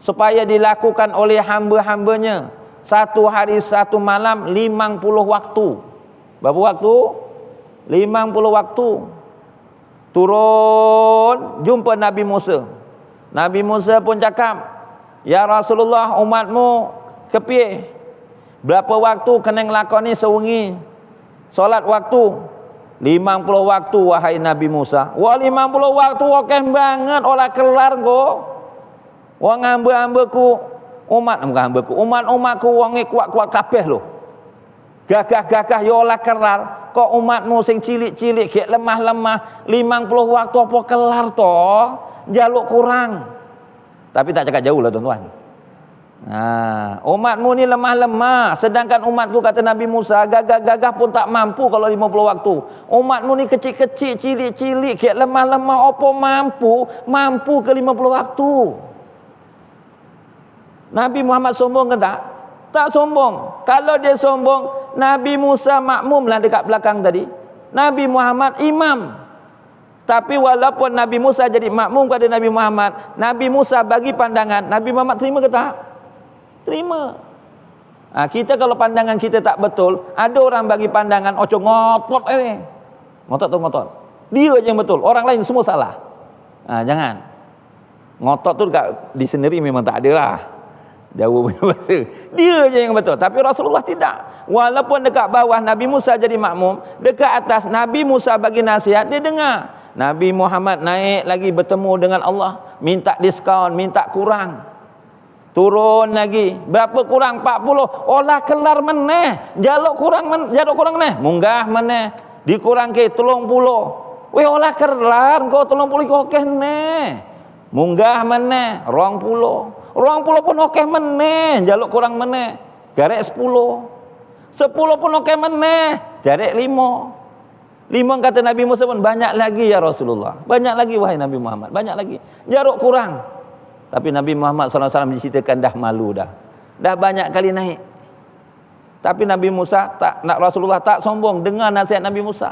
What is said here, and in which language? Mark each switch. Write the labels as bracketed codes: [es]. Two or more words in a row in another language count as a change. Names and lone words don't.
[ms] supaya dilakukan oleh hamba-hambanya satu hari satu malam 50 waktu. Berapa waktu? 50 waktu. Turun jumpa Nabi Musa. Nabi Musa pun cakap, "Ya Rasulullah, umatmu kepiye? Berapa waktu kena [jv] ngelakoni sewengi [ms] solat waktu?" 50 waktu wahai Nabi Musa. [jv] Wah, 50 waktu okeh banget, ora kelar kok. Wong hamba-hambaku umat-umatku wonge kuat-kuat kabeh lho. Gagah-gagah yo ora kelar, kok umatmu sing cilik-cilik gek lemah-lemah 50 waktu apa kelar to? Njaluk kurang. [ms] Tapi tak cakap jauh lah tuan-tuan. Nah, umatmu ni lemah-lemah, sedangkan umatku kata Nabi Musa gagah-gagah pun tak mampu kalau 50 waktu. Umatmu ni kecil-kecil, [jv] cilik-cilik, gek lemah-lemah [ms] apa mampu ke 50 waktu. Nabi Muhammad sombong ke tak? Tak sombong. Kalau dia sombong, Nabi Musa makmum lah dekat belakang tadi. Nabi Muhammad imam. Tapi walaupun Nabi Musa jadi makmum pada Nabi Muhammad, Nabi Musa bagi pandangan, Nabi Muhammad terima ke tak? Terima. Kita kalau pandangan kita tak betul, ada orang bagi pandangan, [jv] ojo ngotot ngotot tu ngotot. [ms] Dia je yang betul, orang lain semua salah. Jangan. Ngotot tu dekat di sendiri memang tak ada lah. Jauh punya bahasa. Dia je yang betul. Tapi Rasulullah tidak. Walaupun dekat bawah Nabi Musa jadi makmum, dekat atas Nabi Musa bagi nasihat, dia dengar. Nabi Muhammad naik lagi bertemu dengan Allah, minta diskaun, minta kurang. Turun lagi. Berapa kurang? 40. [jv] Olah kelar meneh. Jaluk kurang meneh. Munggah meneh. [ms] Dikurang ke 30. [jv] Weh olah kelar kau 30 kau okeh neh. Munggah meneh 20. 20 pun okeh meneh. Jaluk kurang meneh. Garek 10. 10 pun okeh meneh. Garek 5. [ms] 5 kata Nabi Musa pun banyak lagi ya Rasulullah. Banyak lagi wahai Nabi Muhammad. Banyak lagi. Jaruk kurang. Tapi Nabi Muhammad SAW diceritakan dah malu dah. Dah banyak kali naik. Tapi Nabi Musa tak, nak Rasulullah tak sombong dengar nasihat Nabi Musa.